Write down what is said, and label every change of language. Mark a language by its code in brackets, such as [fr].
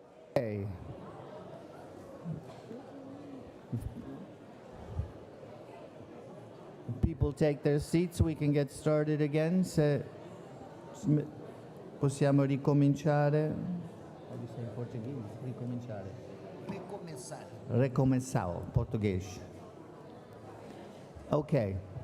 [en] Okay. People take their seats, we can get started again. [it] Possiamo ricominciare? [en] How do you say in Portuguese? [it] Ricominciare. [pt] Recomeçar. Recomeçar, português. Okay.